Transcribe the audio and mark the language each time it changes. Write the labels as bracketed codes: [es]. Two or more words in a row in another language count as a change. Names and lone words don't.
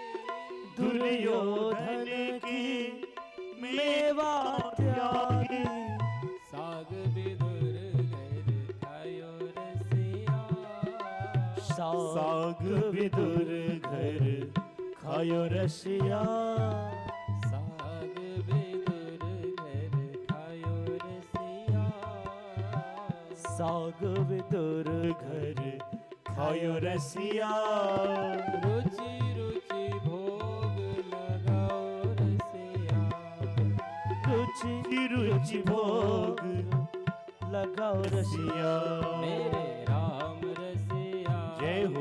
[bra] दुर्योधन की मेवा त्यागी, साग विदुर घर खायो रसिया, साग विदुर घर खायो रसिया, साग विदुर घर खायो रसिया, साग विदुर घर खायो रसिया, रुचि रुचि भोग लगाओ रसिया, रुचि रुचि भोग लगाओ रसिया। [hi] मेरे राम रसिया, जय हो।